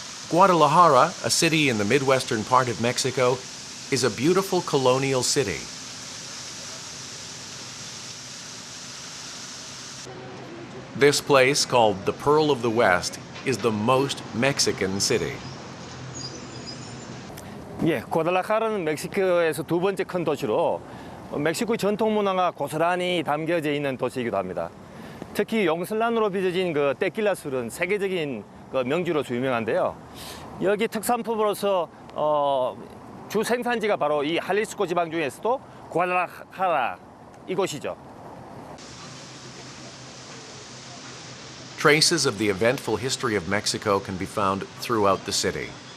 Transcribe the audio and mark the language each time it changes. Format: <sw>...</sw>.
<en>Guadalajara, a city in the midwestern part of Mexico, is a beautiful colonial city. This place, called the Pearl of the West, is the most Mexican city.</en> <ko>예, 과달라하라는 멕시코에서 두 번째 큰 도시로 멕시코 전통 문화가 고스란히 담겨져 있는 도시이기도 합니다. 특히 용슬란으로 빚어진 그 테킬라 술은 세계적인 그 명주로서 유명한데요. 여기 특산품으로서 주 생산지가 바로 이 할리스코 지방 중에서도 과달라하라 이곳이죠.</ko> <en>Traces of the eventful history of Mexico can be found throughout the city.</en>